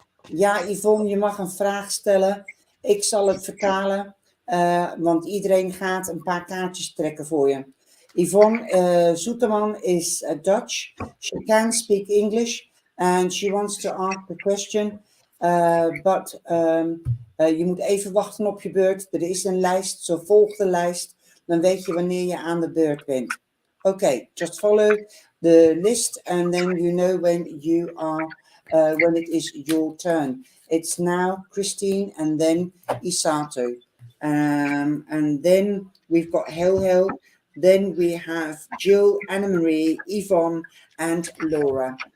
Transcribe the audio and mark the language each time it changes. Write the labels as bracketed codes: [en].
[nl] Ja, Yvonne, je mag een vraag stellen. Ik zal het vertalen, want iedereen gaat een paar kaartjes trekken voor je. [en] Yvonne Zoeterman is Dutch. She can speak English and she wants to ask the question. [nl] But je moet even wachten op je beurt. Er is een lijst, zo volg de lijst. Dan weet je wanneer je aan de beurt bent. [en] Okay, just follow the list and then you know when you are... when it is your turn. It's now Christine and then Isato. And then we've got Hel. Then we have Jill, Anna Marie, Yvonne, and Laura.